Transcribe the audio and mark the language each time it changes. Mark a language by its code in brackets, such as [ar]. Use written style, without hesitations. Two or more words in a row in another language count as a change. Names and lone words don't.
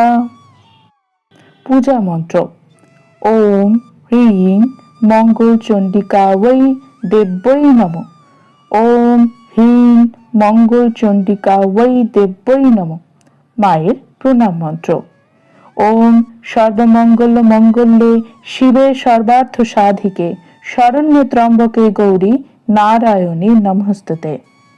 [bn] পূজা মন্ত্র। [sa] ওম হ্রিং মঙ্গল চণ্ডিকা বৈ দেব্যৈ নমঃ। ওম হ্রিং মঙ্গল চণ্ডিকা বৈ দেব্যৈ নমঃ। [bn] মায়ের প্রণাম মন্ত্র। [sa] ওম সর্বমঙ্গল মঙ্গলে শিবে সর্বার্থ সাধিকে শরণ্যে ত্র্যম্বকে গৌরী নারায়ণী নমস্তুতে।